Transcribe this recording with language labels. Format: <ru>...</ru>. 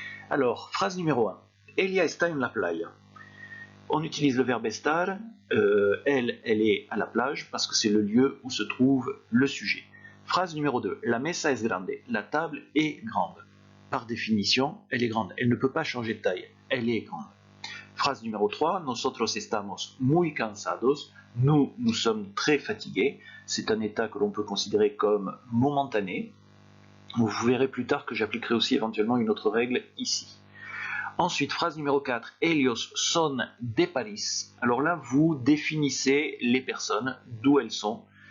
<fr>Alors, phrase numéro 1.</fr> <es>Ella está en la playa.</es> <fr>On utilise le verbe estar. Elle est à la plage parce que c'est le lieu où se trouve le sujet. Phrase numéro 2.</fr> <es>La mesa es grande.</es> <fr>La table est grande. Par définition, elle est grande. Elle ne peut pas changer de taille. Elle est grande. Phrase numéro 3.</fr> <es>Nosotros estamos muy cansados.</es> <fr>Nous sommes très fatigués. C'est un état que l'on peut considérer comme momentané. Vous verrez plus tard que j'appliquerai aussi éventuellement une autre règle ici. Ensuite, phrase numéro 4,</fr> <es>Ellos son de Paris.</es> <fr>Alors là, vous définissez les personnes, d'où elles sont.</fr>